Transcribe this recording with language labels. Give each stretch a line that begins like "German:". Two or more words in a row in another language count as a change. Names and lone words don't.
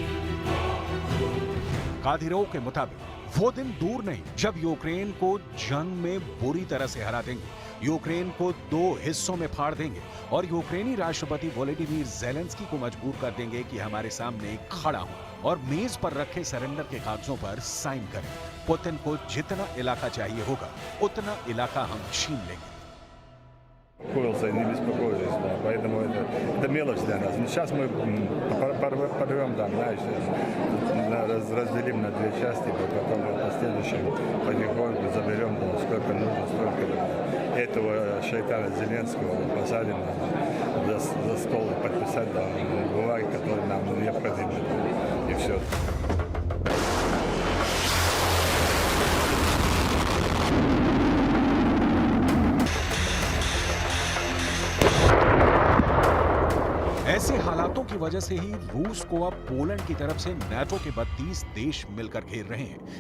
Hindi: कादिरोव के मुताबिक वो दिन दूर नहीं जब यूक्रेन को जंग में बुरी तरह से हरा देंगे, यूक्रेन को 2 हिस्सों में फाड़ देंगे और यूक्रेनी राष्ट्रपति वोलोडिमीर ज़ेलेंस्की को मजबूर कर देंगे कि हमारे सामने खड़ा हो और मेज पर रखे सरेंडर के कागजों पर साइन करें। पुतिन को जितना इलाका चाहिए होगा उतना इलाका हम छीन लेंगे।
Russian: Успокоился и не беспокоились, да, поэтому это мелочь для нас. Сейчас мы порвем там, знаешь, разделим на 2 части, потом в последующем потихоньку заберем там, сколько нужно, столько этого шайтана Зеленского посадим за стол и подписать там, бумаги, которые нам необходимы, и все.
Hindi: ऐसे हालातों की वजह से ही रूस को अब पोलैंड की तरफ से नाटो के 32 देश मिलकर घेर रहे हैं।